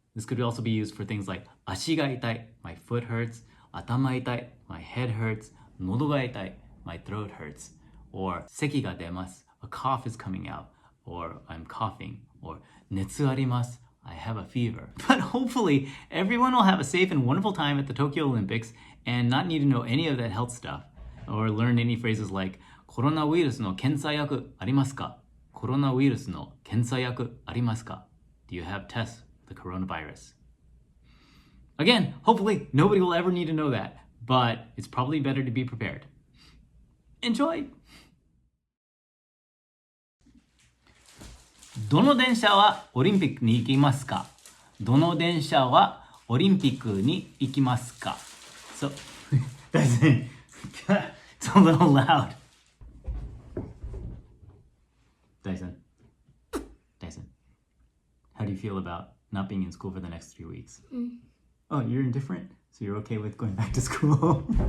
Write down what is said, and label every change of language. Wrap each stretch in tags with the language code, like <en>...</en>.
<en>This could also be used for things like</en> <ja>足が痛い,</ja> <en>my foot hurts,</en> <ja>頭痛い,</ja> <en>my head hurts,</en> <ja>喉が痛い,</ja> <en>my throat hurts, or</en> <ja>咳が出ます,</ja> <en>a cough is coming out, or I'm coughing, or</en> <ja>熱あります,</ja> <en>I have a fever. But hopefully, everyone will have a safe and wonderful time at the Tokyo Olympics and not need to know any of that health stuff or learn any phrases like</en> <ja>コロナウイルスの検査薬ありますか? コロナウイルスの検査薬ありますか?</ja> <en>Do you have tests for the coronavirus? Again, hopefully nobody will ever need to know that, but it's probably better to be prepared. Enjoy!</en> <ja>どの電車はオリンピックに行きますか?どの電車はオリンピックに行きますか?</ja> <en>So, Dyson, it's a little loud. Dyson, how do you feel about not being in school for the next 3 weeks? Oh, you're indifferent? So you're okay with going back to school?</en>